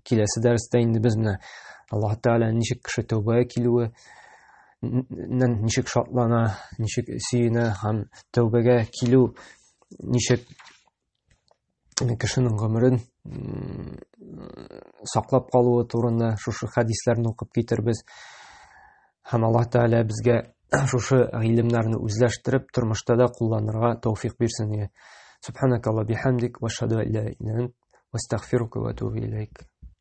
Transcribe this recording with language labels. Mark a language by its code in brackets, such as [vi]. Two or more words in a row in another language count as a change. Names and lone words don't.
[tt] Киләсе дәрестә инде без менә Аллаһ Тәгалә ничек кеше тәүбәгә килүе, ничек шатлана, ничек сөенә һәм тәүбәгә килү ничек кешенең гомерен саклап калуы турында шушы хәдисләрне укып китербез. Һәм Аллаһ Тәгалә безгә шушы гыйлемнәрне үзләштереп, тормышта да кулланырга тәүфик бирсен. [ar] سبحانك اللهم وبحمدك وأشهد أن لا إله إلا أنت وأستغفرك وأتوب إليك.